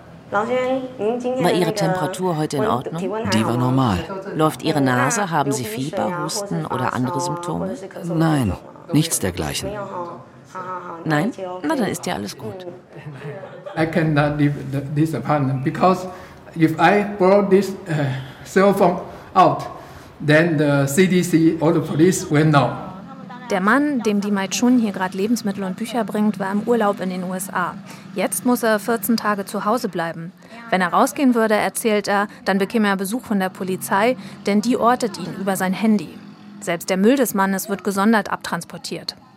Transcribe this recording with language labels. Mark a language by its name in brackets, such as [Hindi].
[German] War Ihre Temperatur heute in Ordnung? Die war normal. Läuft Ihre Nase? Haben Sie Fieber, Husten oder andere Symptome? Nein, nichts dergleichen. Nein? Na, dann ist ja alles gut. [English] I cannot leave this apartment because if I brought this cell phone out, then the CDC or the police will know. [German] Der Mann, dem die Mai Chun hier gerade Lebensmittel und Bücher bringt, war im Urlaub in den USA. Jetzt muss er 14 Tage zu Hause bleiben. Wenn er rausgehen würde, erzählt er, dann bekäme er Besuch von der Polizei, denn die ortet ihn über sein Handy. Selbst der Müll des Mannes wird gesondert abtransportiert.